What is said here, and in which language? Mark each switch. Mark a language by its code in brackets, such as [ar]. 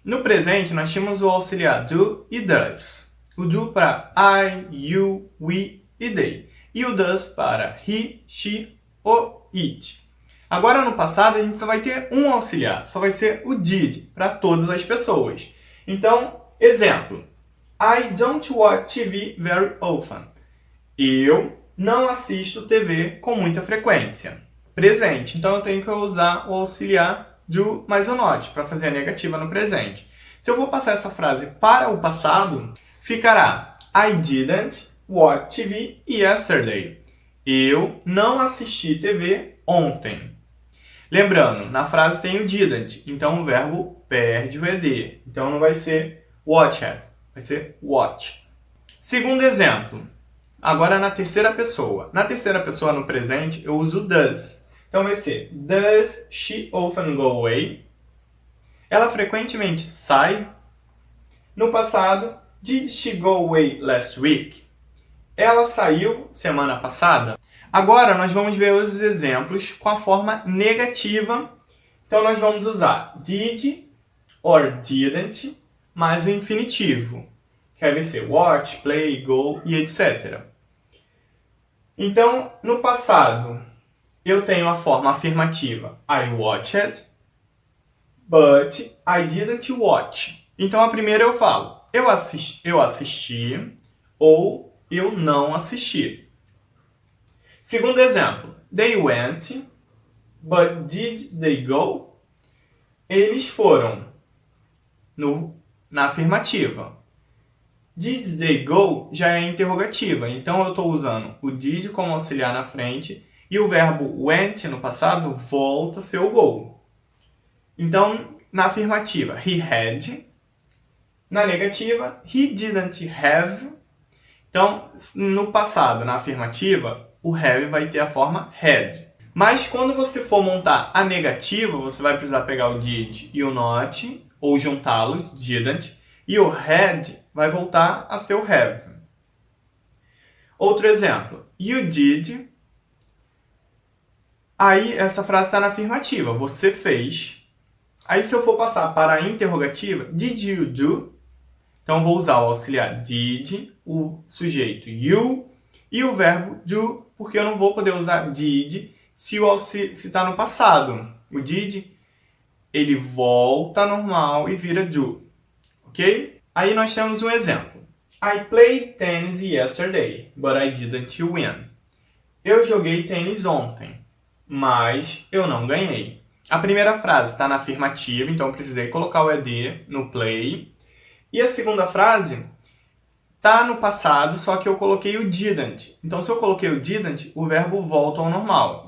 [pt] No presente, nós tínhamos o auxiliar do e does. O do para I, you, we e they. E o does para he, she ou it. Agora, no passado, a gente só vai ter um auxiliar. Só vai ser o did para todas as pessoas. Então, exemplo. [en] I don't watch TV very often. [pt] Eu não assisto TV com muita frequência. Presente. Então, eu tenho que usar o auxiliar do mais o not para fazer a negativa no presente. Se eu vou passar essa frase para o passado, ficará [en] I didn't watch TV yesterday. [pt] Eu não assisti TV ontem. Lembrando, na frase tem o didn't, então o verbo perde o ed. Então não vai ser watched, vai ser watch. Segundo exemplo, agora na terceira pessoa. Na terceira pessoa, no presente, eu uso does. Então vai ser, [en] does she often go away? [pt] Ela frequentemente sai? No passado, [en] did she go away last week? [pt] Ela saiu semana passada? Agora nós vamos ver os exemplos com a forma negativa. Então nós vamos usar did or didn't mais o infinitivo, que vai ser watch, play, go e etc. Então, no passado, eu tenho a forma afirmativa [en] I watched, but I didn't watch. [pt] Então a primeira eu falo eu assisti ou eu não assisti. Segundo exemplo, [en] they went, but did they go? [pt] Eles foram na afirmativa. [en] Did they go [pt] já é interrogativa, então eu estou usando o did como auxiliar na frente e o verbo went no passado volta a ser o go. Então, na afirmativa, [en] he had. [pt] Na negativa, [en] he didn't have. [pt] Então, no passado, na afirmativa, o have vai ter a forma had. Mas quando você for montar a negativa, você vai precisar pegar o did e o not, ou juntá-los, didn't, e o had vai voltar a ser o have. Outro exemplo, [en] you did. [pt] Aí essa frase está na afirmativa, você fez. Aí se eu for passar para a interrogativa, [en] did you do? [pt] Então vou usar o auxiliar did, o sujeito you e o verbo do, porque eu não vou poder usar did se está no passado. O did, ele volta normal e vira do. Ok? Aí nós temos um exemplo. [en] I played tennis yesterday, but I didn't win. [pt] Eu joguei tênis ontem, mas eu não ganhei. A primeira frase está na afirmativa, então eu precisei colocar o ed no play. E a segunda frase está no passado, só que eu coloquei o didn't. Então, se eu coloquei o didn't, o verbo volta ao normal.